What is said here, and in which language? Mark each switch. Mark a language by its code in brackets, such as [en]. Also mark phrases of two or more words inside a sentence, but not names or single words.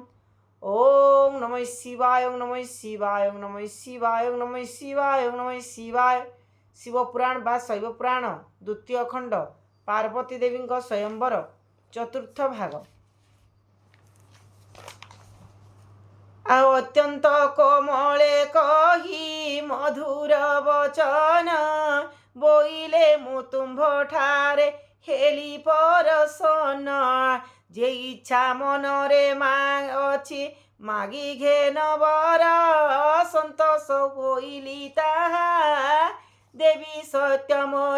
[sa] ओम नमः शिवाय, ओम नमः शिवाय, ओम नमः शिवाय, ओम नमः शिवाय, ओम नमः शिवाय। [or] ଶିବପୁରାଣ ବା ଶୈବପୁରାଣ ଦ୍ୱିତୀୟ ଖଣ୍ଡ ପାର୍ବତୀ ଦେବୀ ସ୍ୱୟମ୍ବର ଚତୁର୍ଥ ଭାଗ। ଅତ୍ୟନ୍ତ କୋମଳେ କହି ମଧୁର ବଚନ ବୋଇଲେ ମୁ ତୁମ୍ଭ ଠାରେ ହେଲି ପରସନ। ଯେ ଇଚ୍ଛା ମନରେ ମାଗ ଅଛି ମାଗି ଘେନ ବର ସନ୍ତୋଷ ହୋଇଲି ତାହା ଦେବୀ ସତ୍ୟ ମୋର।